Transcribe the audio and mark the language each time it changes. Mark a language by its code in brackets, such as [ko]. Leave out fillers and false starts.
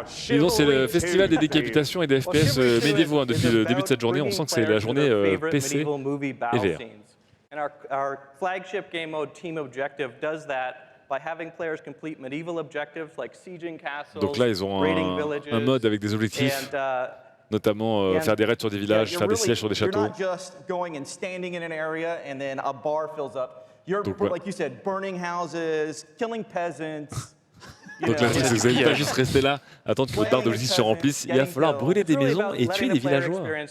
[fr] Disons, c'est le festival des décapitations et des FPS médiévaux depuis le début de cette journée. On sent que c'est la journée PC et VR. [en] And our flagship game mode Team Objective does that by having players complete medieval objectives like sieging castles, [fr] Donc là, ils ont [en] raiding villages, [fr] un mode avec des objectifs, notamment faire des raids sur des villages, faire des sièges sur des châteaux. [en] You're not just going and standing in an area and then a bar fills up. You're, like you said, burning houses, killing peasants. [fr] Donc là, vous n'allez pas juste rester là, attendre que votre barre de logistique se remplisse. Il va falloir brûler des maisons et tuer des villageois.